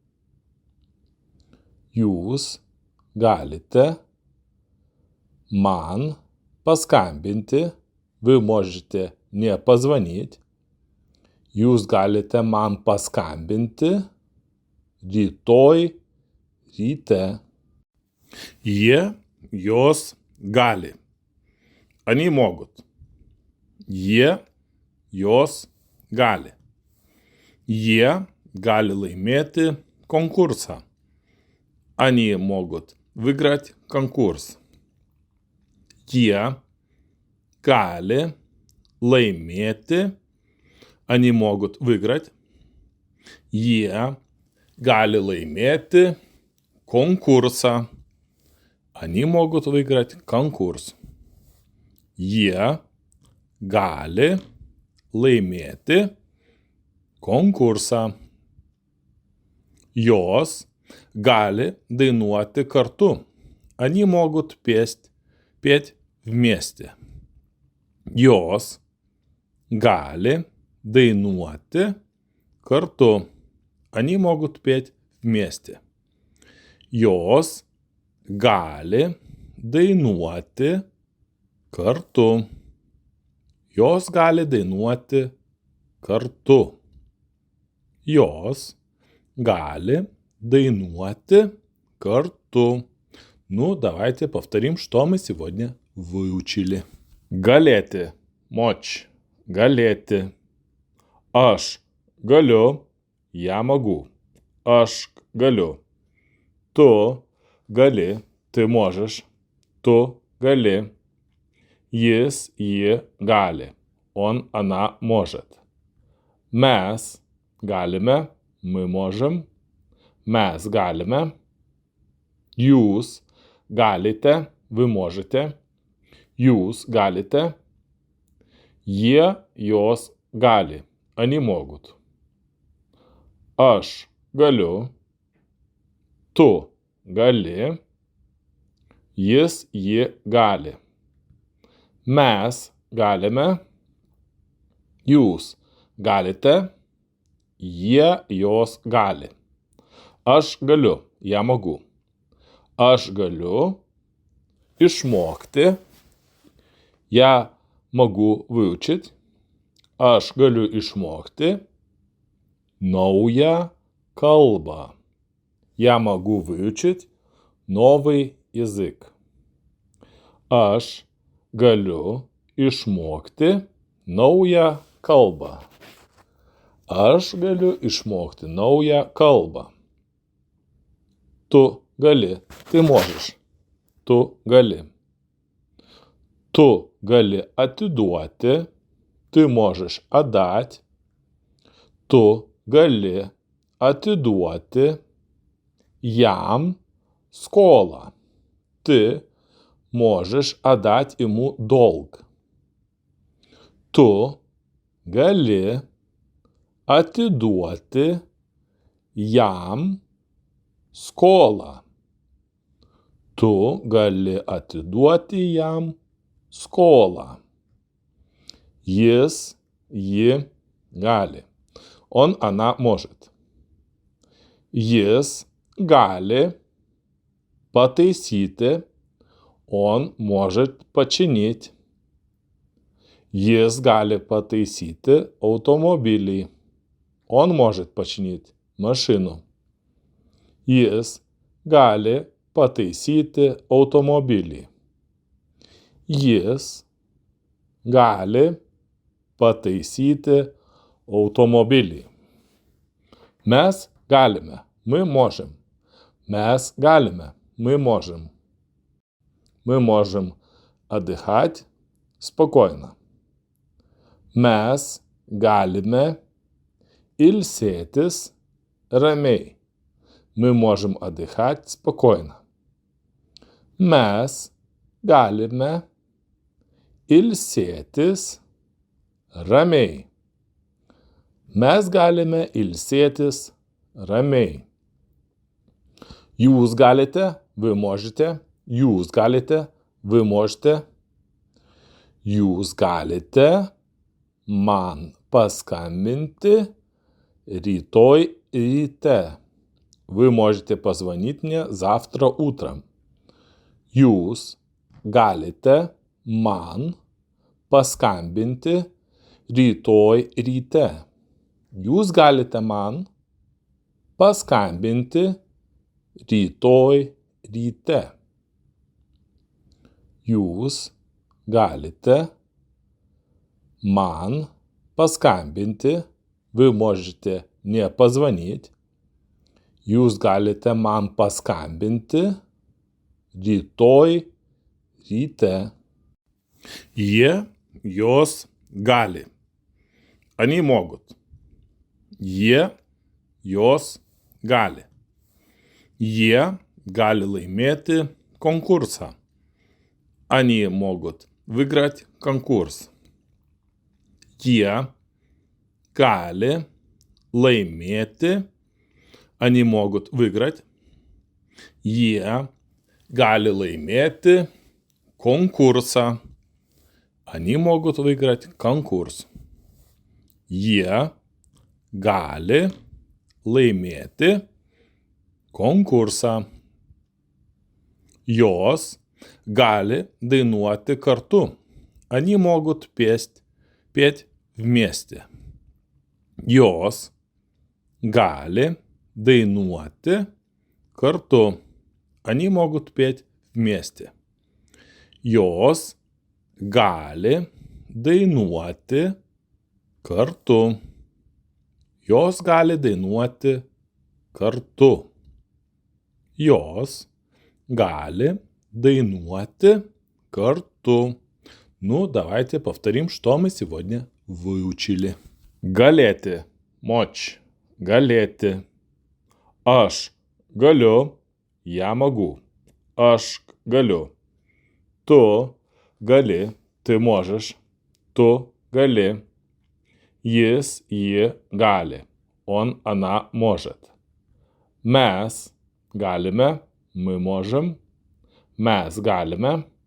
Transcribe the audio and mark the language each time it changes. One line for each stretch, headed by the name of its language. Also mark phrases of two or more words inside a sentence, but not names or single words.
Lithuanian: Jūs galite man paskambinti,
Russian: вы можете мне позвонить.
Lithuanian: Jūs galite man paskambinti rytoj ryte. Jie, jos gali.
Russian: Они могут.
Lithuanian: Jie, jos gali. Jie gali laimėti konkursą.
Russian: Они могут выиграть конкурс.
Lithuanian: Jie gali laimėti.
Russian: Они могут выиграть.
Lithuanian: Jie gali laimėti конкурсą.
Russian: Они могут выиграть конкурс.
Lithuanian: Jie gali laimėti konkursą. Jos gali dainuoti kartu.
Russian: Они могут петь вместе.
Lithuanian: Jos gali dainuoti kartu.
Russian: Они могут петь вместе.
Lithuanian: Jos gali dainuoti kartu. Jos gali dainuoti kartu. Jos gali dainuoti kartu.
Russian: Ну, давайте повторим, что мы сегодня выучили.
Lithuanian: Galėti, мочь, galėti. Aš galiu,
Russian: я могу.
Lithuanian: Aš galiu. Tu gali,
Russian: ты можешь.
Lithuanian: Tu gali. Jis, ji gali.
Russian: Он, она может.
Lithuanian: Mes galime,
Russian: мы можем.
Lithuanian: Mes galime. Jūs galite,
Russian: вы можете.
Lithuanian: Jūs galite. Jie, jos gali.
Russian: Они могут.
Lithuanian: Aš galiu. Tu gali. Jis, ji gali. Mes galime. Jūs galite. Jie, jos gali. Aš galiu,
Russian: я могу.
Lithuanian: Aš galiu išmokti.
Russian: Я могу выучить.
Lithuanian: Aš galiu išmokti naują kalbą.
Russian: Я могу выучить новый язык.
Lithuanian: Aš galiu išmokti naują kalbą. Aš galiu išmokti naują kalbą. Tu gali,
Russian: ты можешь.
Lithuanian: Tu gali. Tu gali atiduoti.
Russian: Ты можешь отдать.
Lithuanian: Tu gali atiduoti jam skolą.
Russian: Ты можешь отдать ему долг.
Lithuanian: Tu gali atiduoti jam skolą. Tu gali atiduoti jam skolą. Jis, ji gali.
Russian: Он, она может.
Lithuanian: Jis gali пataisyti.
Russian: Он может починить.
Lithuanian: Jis gali пataisyti automobilį.
Russian: Он может починить машину.
Lithuanian: Jis gali pataisyti automobilį. Jis gali pataisyti automobilį. Mes galime,
Russian: мы можем.
Lithuanian: Mes galime,
Russian: мы можем. Мы можем отдыхать спокойно.
Lithuanian: Mes galime ilsėtis ramiai.
Russian: Мы можем отдыхать спокойно.
Lithuanian: Mes galime ilsėtis ramiai. Mes galime ilsėtis ramiai. Jūs galite,
Russian: вы можете.
Lithuanian: Jūs galite,
Russian: вы можете.
Lithuanian: Jūs galite man paskambinti rytoj ryte.
Russian: Вы можете позвонить мне завтра утром.
Lithuanian: Jūs galite man paskambinti rytoj ryte. Jūs galite man paskambinti rytoj ryte. Jūs galite man paskambinti,
Russian: вы можете мне позвонить.
Lithuanian: Jūs galite man paskambinti rytoj ryte. Jie, jos gali.
Russian: Они могут.
Lithuanian: Jie, jos gali. Jie gali laimėti конкурсą.
Russian: Они могут выиграть конкурс.
Lithuanian: Jie gali laimėti.
Russian: Они могут выиграть.
Lithuanian: Jie gali laimėti конкурса.
Russian: Они могут выиграть конкурс.
Lithuanian: Jie gali laimėti konkursą. Jos gali dainuoti kartu.
Russian: Они могут петь вместе.
Lithuanian: Jos gali dainuoti kartu.
Russian: Они могут петь вместе.
Lithuanian: Jos gali dainuoti kartu. Jos gali dainuoti kartu. Jos gali dainuoti kartu.
Russian: Ну, давайте повторим, что мы сегодня выучили.
Lithuanian: Галети. Мочь. Галети. Aš galiu.
Russian: Я могу.
Lithuanian: Aš galiu. Tu gali.
Russian: Ты можешь.
Lithuanian: Tu gali. Jis, ji gali.
Russian: Он, она может.
Lithuanian: Mes galime.
Russian: Мы можем.
Lithuanian: Mes galime.